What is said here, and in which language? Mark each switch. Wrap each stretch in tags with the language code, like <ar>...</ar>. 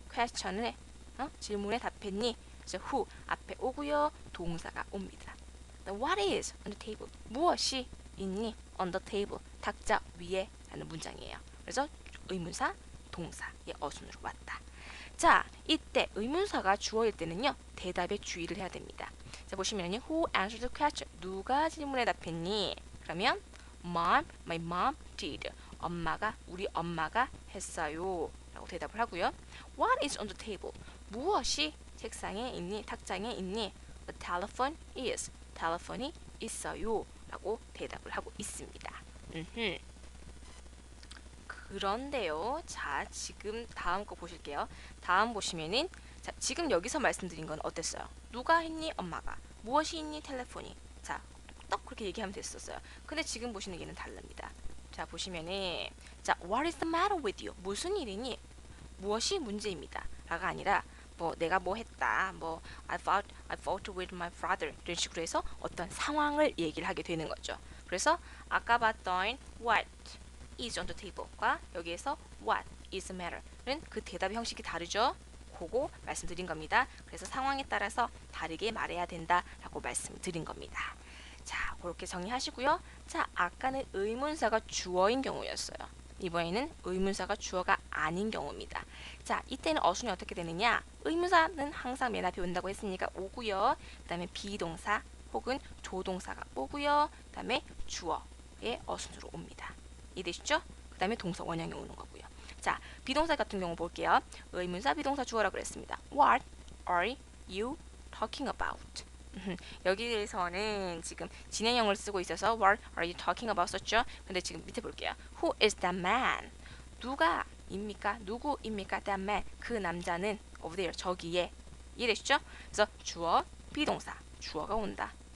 <ko>question에 질문에 답했니? So, who 앞에 오고요. 동사가 옵니다.</ko> <en>What is on the table?</en> <ko>무엇이 있니?</ko> <en>On the table.</en> <ko>탁자 위에 라는 문장이에요. 그래서 의문사, 동사의 어순으로 왔다. 자, 이때 의문사가 주어일 때는요. 대답에 주의를 해야 됩니다. 자, 보시면요.</ko> <en>Who answered the question?</en> <ko>누가 질문에 답했니?</ko> <en>그러면 my mom did.</en> <ko>우리 엄마가 했어요. 라고 대답을 하고요.</ko> <en>What is on the table?</en> <ko>무엇이 책상에 있니? 탁장에 있니?</ko> <en>The telephone is.</en> <ko>텔레폰이 있어요. 라고 대답을 하고 있습니다. 그런데요. 자, 지금 다음 거 보실게요. 다음 보시면은 자, 지금 여기서 말씀드린 건 어땠어요? 누가 했니? 엄마가. 무엇이 있니? 텔레폰이. 자, 딱 그렇게 얘기하면 됐었어요. 근데 지금 보시는 게는 다릅니다.</ko> <en>자, 보시면은 자, what is the matter with you?</en> <ko>무슨 일이니? 무엇이 문제입니다. 라가 아니라 뭐 내가 뭐 했다.</ko> <en>뭐 I fought with my brother.</en> <ko>이런 식으로 해서 어떤 상황을 얘기를 하게 되는 거죠. 그래서 아까 봤던</ko> <en>what is on the table</en> <ko>과 여기에서</ko> <en>what is the matter</en> <ko>는 그 대답의 형식이 다르죠. 그거 말씀드린 겁니다. 그래서 상황에 따라서 다르게 말해야 된다라고 말씀드린 겁니다. 자, 그렇게 정리하시고요. 자, 아까는 의문사가 주어인 경우였어요. 이번에는 의문사가 주어가 아닌 경우입니다. 자, 이때는 어순이 어떻게 되느냐? 의문사는 항상 맨 앞에 온다고 했으니까 오고요. 그 다음에 비동사 혹은 조동사가 오고요. 그 다음에 주어의 어순으로 옵니다. 이해되시죠? 그 다음에 동사 원형이 오는 거고요. 자, 비동사 같은 경우 볼게요. 의문사 비동사 주어라고 그랬습니다.</ko> <en>What are you talking about?</en> <ko>여기에서는 지금 진행형을 쓰고 있어서</ko> <en>What are you talking about</en> <ko>썼죠? 근데 지금 밑에 볼게요.</ko> <en>Who is that man?</en> <ko>누가 입니까? 누구입니까?</ko> <en>That man.</en> <ko>그 남자는</ko> <en>over there.</en> <ko>저기에. 이해되시죠? 그래서 주어, 비동사. 주어가 온다.</ko>